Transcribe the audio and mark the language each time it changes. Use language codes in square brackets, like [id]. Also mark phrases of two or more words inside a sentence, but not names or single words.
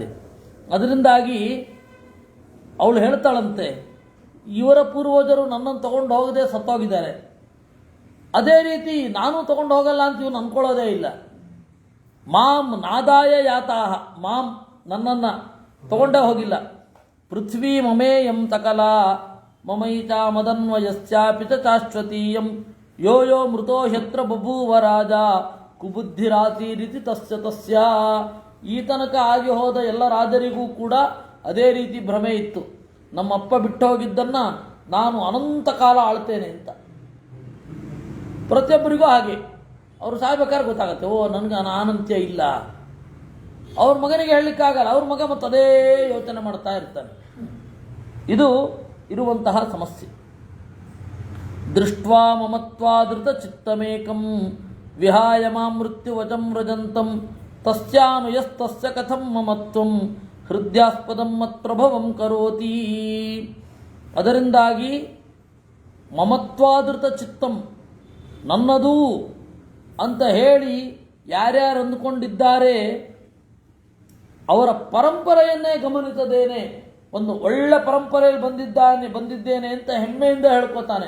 [kn] ಅದರಿಂದಾಗಿ ಅವಳು ಹೇಳ್ತಾಳಂತೆ, ಇವರ ಪೂರ್ವಜರು ನನ್ನನ್ನು ತಗೊಂಡು ಹೋಗದೆ ಸತ್ತೋಗಿದ್ದಾರೆ, ಅದೇ ರೀತಿ ನಾನು ತಗೊಂಡು ಹೋಗಲ್ಲ ಅಂತ ಇವನು ಅಂದ್ಕೊಳ್ಳೋದೇ ಇಲ್ಲ. [sa] ಮಾಂ ನಾದಾಯ ಯಾತಾಹ, [kn] ಮಾಂ ನನ್ನನ್ನು ತಗೊಂಡೇ ಹೋಗಿಲ್ಲ. [sa] ಪೃಥ್ವೀ ಮಮೇಯಂ ತಕಲಾ ಮಮೈಚ ಮದನ್ವಯಸ್ಯಾಪಿ ಚ ಶಾಶ್ವತೀಯಂ ಯೋ ಯೋ ಮೃತೋ ಹ್ಯತ್ರ ಬಭೂವ ರಾಜ ಕುಬುದ್ಧಿರಾತಿ ರೀತಿ ತಸ್ಯ. [kn] ಈ ತನಕ ಆಗಿ ಹೋದ ಎಲ್ಲ ರಾಜರಿಗೂ ಕೂಡ ಅದೇ ರೀತಿ ಭ್ರಮೆ ಇತ್ತು, ನಮ್ಮಪ್ಪ ಬಿಟ್ಟು ಹೋಗಿದ್ದನ್ನು ನಾನು ಅನಂತ ಕಾಲ ಆಳ್ತೇನೆ ಅಂತ. ಪ್ರತಿಯೊಬ್ಬರಿಗೂ ಹಾಗೆ. ಅವರು ಸಾಯ್ಬೇಕಾದ್ರೆ ಗೊತ್ತಾಗತ್ತೆ, ಓ ನನಗೆ ಅನಂತ್ಯ ಇಲ್ಲ. ಅವ್ರ ಮಗನಿಗೆ ಹೇಳಲಿಕ್ಕಾಗಲ್ಲ, ಅವ್ರ ಮಗ ಮತ್ತು ಅದೇ ಯೋಚನೆ ಮಾಡ್ತಾ ಇರ್ತಾನೆ. ಇದು ಇರುವಂತಹ ಸಮಸ್ಯೆ. [sa] ದೃಷ್ಟ್ವಾ ಮಮತ್ವಾದೃತ ಚಿತ್ತಮೇಕಂ ವಿಹಾಯ ಮಾಂ ಮೃತ್ಯುವಚಂ ವ್ರಜಂತಂ ತಸ್ಯಾನುಯಸ್ತಸ್ಯ ಕಥಂ ಮಮತ್ವಂ ಹೃದಯಾಸ್ಪದಂ ಮತ್ಪ್ರಭವಂ ಕರೋತಿ. [kn] ಅದರಿಂದಾಗಿ [sa] ಮಮತ್ವಾದೃತ ಚಿತ್ತಂ, [kn] ನನ್ನದು ಅಂತ ಹೇಳಿ ಯಾರ್ಯಾರು ಅಂದುಕೊಂಡಿದ್ದಾರೆ ಅವರ ಪರಂಪರೆಯನ್ನೇ ಗಮನಿಸದೇನೆ ಒಂದು ಒಳ್ಳೆ ಪರಂಪರೆಯಲ್ಲಿ ಬಂದಿದ್ದೇನೆ ಅಂತ ಹೆಮ್ಮೆಯಿಂದ ಹೇಳ್ಕೊತಾನೆ.